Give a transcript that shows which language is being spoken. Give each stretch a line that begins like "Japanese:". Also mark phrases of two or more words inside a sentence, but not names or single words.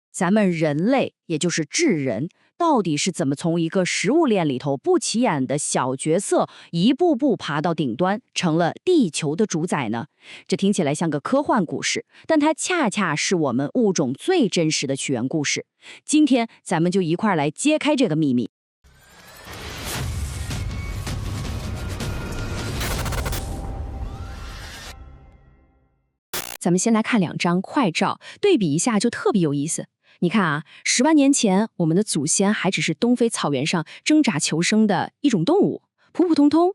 Chinese: 咱們人類，也就是智人，到底是怎麼從一個食物鏈裡頭不起眼的小角色，一步步爬到頂端，成了地球的主宰呢？這聽起來像個科幻故事，但它恰恰是我們物種最真實的起源故事。今天咱們就一塊兒来揭開這個秘密。咱們先來看2張快照，对比一下就特別有意思。你看啊，10萬年前，我們的祖先還只是東非草原上掙扎求生的一種動物，普普通通。